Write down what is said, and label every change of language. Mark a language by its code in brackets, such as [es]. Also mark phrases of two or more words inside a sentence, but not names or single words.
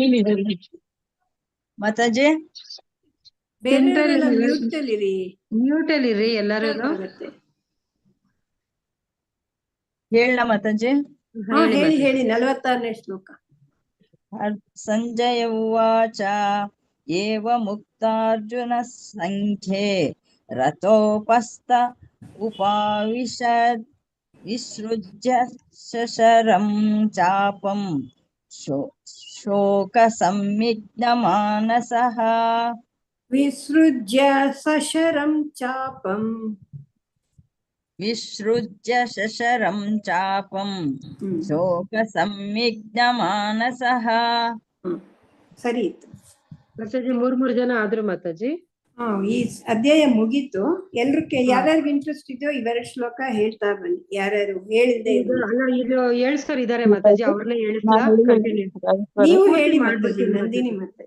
[kn] ಮಾತಾಜಿ ಬೇರೆಯವರೆಲ್ಲ ಮ್ಯೂಟ್ ಅಲ್ಲಿರಿ. ಮ್ಯೂಟ್ ಅಲ್ಲಿರಿ ಎಲ್ಲರೂ. ಹೇಳ ಮಾತಾಜಿ. ಹೇಳಿ ಹೇಳಿ 46ನೇ ಶ್ಲೋಕ. [sa] ಸಂಜಯ ಉವಾಚ ಏವ ಮುಕ್ತಾರ್ಜುನ ಸಂಖ್ಯೆ ರಥೋಪಸ್ಥ ಉಪಾವಿಶದ್ ವಿಸೃಜ್ಯ ಶಶರಂ ಚಾಪಂ ಶೋಕ ಸಂವಿಗ್ನ ಮಾನಸಃ. ವಿಸೃಜ್ಯ ಸಶರಂ ಚಾಪಂ ವಿಸೃಜ್ಯ ಶಶರಂ ಚಾಪಂ ಶೋಕ ಸಂವಿಗ್ನ ಮಾನಸಃ. [kn] ಸರಿ ಇತ್ತು ಮಾತಾಜಿ. ಮೂರ್ ಜನ ಆದ್ರು ಮಾತಾಜಿ. ಈ ಅಧ್ಯಾಯ ಮುಗೀತು. ಯಾರ್ಯಾರಿಗೆ ಇಂಟ್ರೆಸ್ಟ್ ಇದೆಯೋ ಇವೆರಡು ಶ್ಲೋಕ ಹೇಳ್ತಾ ಬನ್ನಿ. ಯಾರ್ಯಾರು ಹೇಳಿದ್ದೆ ಇದು ಹೇಳ್ಸೋರ್ ಇದಾರೆ ಮಾತಾಜಿ, ಅವ್ರನ್ನೇ ಹೇಳಿಸ್ಲಾ? ನೀವು ಹೇಳಿ ಮಾತಾಜಿ. ನಂದಿನಿ ಮಾತಾಜಿ.